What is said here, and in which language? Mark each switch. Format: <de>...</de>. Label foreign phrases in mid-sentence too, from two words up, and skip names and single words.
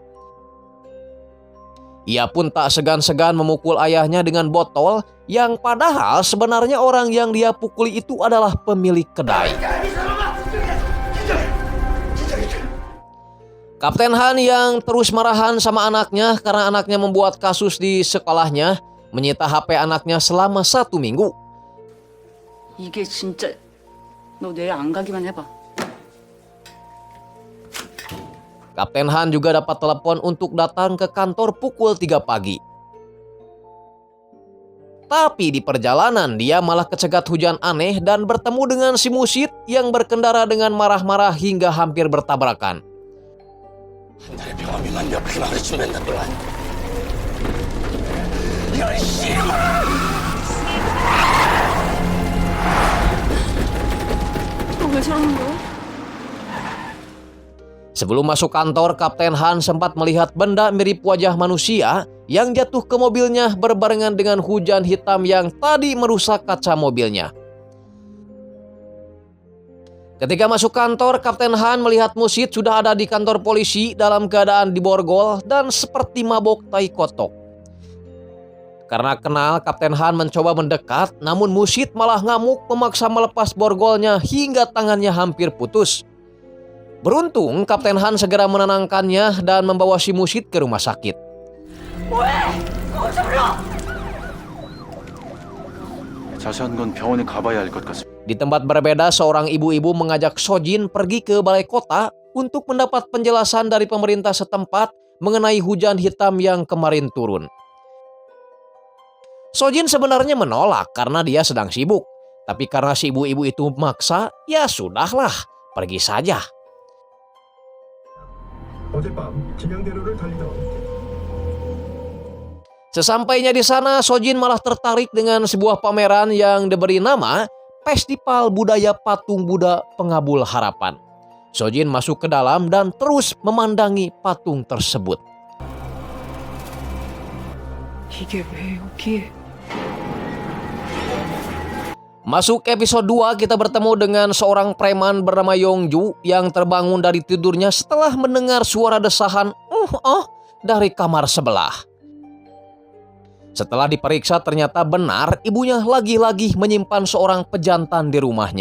<id>Ia pun tak segan-segan memukul ayahnya dengan botol yang padahal sebenarnya orang yang dia pukuli itu adalah pemilik kedai. Kapten Han yang terus marahan sama anaknya karena anaknya membuat kasus di sekolahnya, menyita HP anaknya selama 1 minggu.</id> <ko>이게 진짜 너 내일 안 가기만 해봐.</ko> <id>Kapten Han juga dapat telepon untuk datang ke kantor pukul 3 pagi. Tapi di perjalanan dia malah kecegat hujan aneh dan bertemu dengan si Mushid yang berkendara dengan marah-marah hingga hampir bertabrakan.</id> <ko>왜 저러는 거야?</ko> <id>Sebelum masuk kantor, Kapten Han sempat melihat benda mirip wajah manusia yang jatuh ke mobilnya berbarengan dengan hujan hitam yang tadi merusak kaca mobilnya. Ketika masuk kantor, Kapten Han melihat Mushid sudah ada di kantor polisi dalam keadaan diborgol dan seperti mabok tai kotok. Karena kenal, Kapten Han mencoba mendekat, namun Mushid malah ngamuk memaksa melepas borgolnya hingga tangannya hampir putus. Beruntung, Kapten Han segera menenangkannya dan membawa si Mushid ke rumah sakit.</id> <ko>자세한 건 병원에 가봐야 할 것 같습니다.</ko> <id>Di tempat berbeda, seorang ibu-ibu mengajak Sojin pergi ke balai kota untuk mendapat penjelasan dari pemerintah setempat mengenai hujan hitam yang kemarin turun. Sojin sebenarnya menolak karena dia sedang sibuk. Tapi karena si ibu-ibu itu maksa, ya sudahlah, pergi saja.</id> <ko>어젯밤 진양대로를 달리던</ko> <id>Sesampainya di sana, Sojin malah tertarik dengan sebuah pameran yang diberi nama Festival Budaya Patung Buddha Pengabul Harapan. Sojin masuk ke dalam dan terus memandangi patung tersebut.</id> <ko>이게 왜 여기에?</ko> <id>Masuk episode 2, kita bertemu dengan seorang preman bernama Yongju yang terbangun dari tidurnya setelah mendengar suara desahan dari kamar sebelah. Setelah diperiksa ternyata benar ibunya lagi-lagi menyimpan seorang pejantan di rumahnya.</id>